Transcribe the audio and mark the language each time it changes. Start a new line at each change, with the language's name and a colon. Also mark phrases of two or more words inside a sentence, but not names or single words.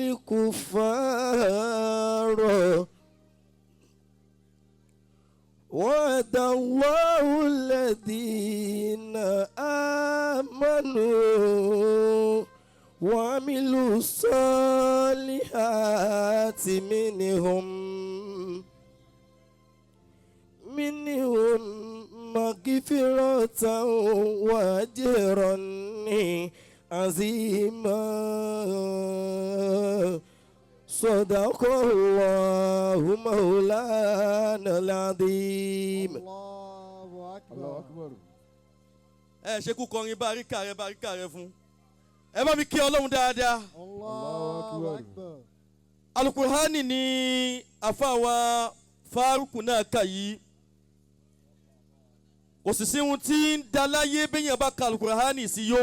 Arabic: الكفار وعد الله الذين آمنوا وعملوا الصالحات منهم مغفرة وأجرا عظيما صدق الله مولانا العظيم. الله أكبر.
Yoruba: ẹ ṣe kú kọrin báríkà rẹ fún ẹ bá mi kí Ọlọ́run dáadáa.
Arabic: الله أكبر.
Yoruba: Alukur'ani ni àfàwà Fárúkù náà kà yìí kò sì sí ohun tí ń da láyé béèyàn bá ka Alukur'ani sí yóò